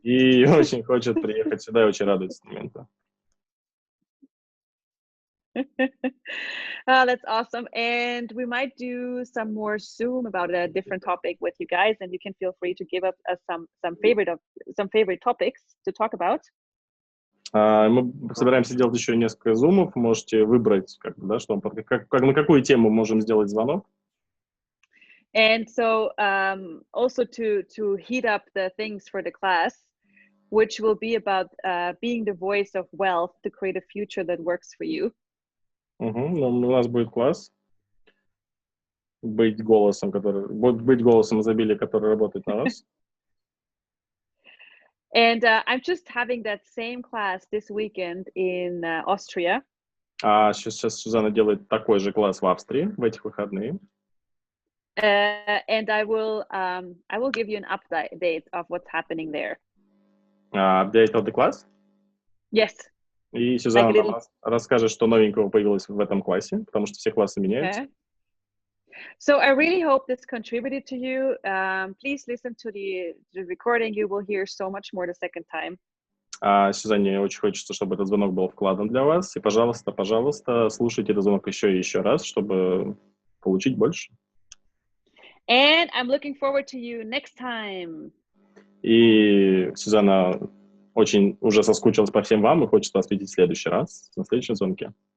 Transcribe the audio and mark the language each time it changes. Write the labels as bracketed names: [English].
[Russian] И очень хочет приехать сюда и очень радуется моменту. [English] That's awesome. And we might do some more Zoom about a different topic with you guys, and you can feel free to give us some favorite topics to talk about. [Russian] Мы собираемся сделать еще несколько зумов. Можете выбрать, да, что, на какую тему можем сделать звонок. [English] And so also to heat up the things for the class, which will be about being the voice of wealth to create a future that works for you. [Russian] У нас будет класс. Быть голосом изобилия, который работает на вас. [English] And I'm just having that same class this weekend in Austria. [Russian] Сейчас Сюзанна делает такой же класс в Австрии в этих выходные. [English] And I will give you an update of what's happening there. Update of the class? Yes. [Russian] И Сюзанна нам расскажет, что новенького появилось в этом классе, потому что все классы меняются. [English] Okay. So I really hope this contributed to you. Please listen to the recording. You will hear so much more the second time. [Russian] Сюзанне очень хочется, чтобы этот звонок был вкладом для вас. И, пожалуйста, слушайте этот звонок еще и еще раз, чтобы получить больше. [English] And I'm looking forward to you next time. [Russian] И Сюзанна очень уже соскучилась по всем вам и хочет вас видеть в следующий раз, на следующем звонке.